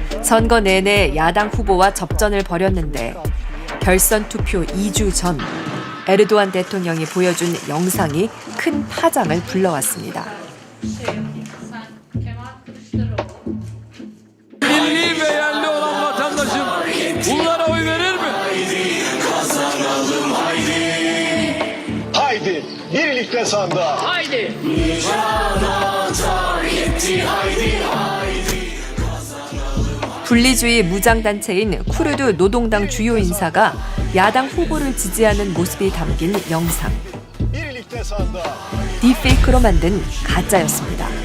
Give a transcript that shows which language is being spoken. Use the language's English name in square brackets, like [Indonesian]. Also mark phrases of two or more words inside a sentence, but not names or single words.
[Korean] 선거 내내 야당 후보와 접전을 벌였는데 결선 투표 2주 전 에르도안 대통령이 보여준 영상이 큰 파장을 불러왔습니다. [Turkish] Milli ve yerli olan vatandaşım bunlara oy verir mi? Haydi birlikte sandığa. Haydi. [Korean] 분리주의 무장단체인 쿠르드 노동당 주요 인사가 야당 후보를 지지하는 모습이 담긴 영상. 딥페이크로 만든 가짜였습니다.